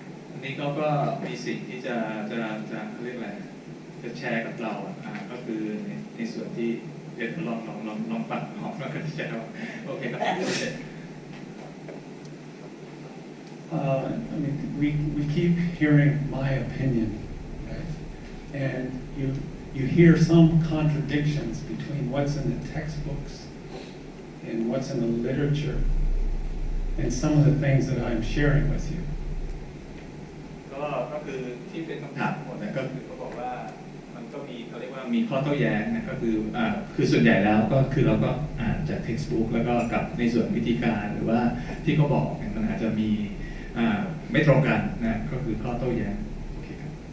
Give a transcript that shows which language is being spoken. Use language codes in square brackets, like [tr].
[th] อันนี้เขาก็มีสิ่งที่จะเรียกอะไรจะแชร์กับเราก็คือในส่วนที่เดี๋ยวลองปัดออกแล้วก็จะแชร์โอเคครับ [en] I mean, we keep hearing my opinion, right? And you hear some contradictions between what's in the textbooks and what's in the literature and some of the things that I'm sharing with you. [th] ก็คือที่เป็นคำถามหมดก็คือเขาบอกว่ามันก็มีเขาเรียกว่ามีข้อโต้แย้งนะก็คือส่วนใหญ่แล้วก็คือเราก็อ่านจาก textbook แล้วก็กับในส่วนวิธีการหรือว่าที่เขาบอกมันอาจจะมีไม่ตรงกันนะก็คือข้อโต้แย้งโอเคครับ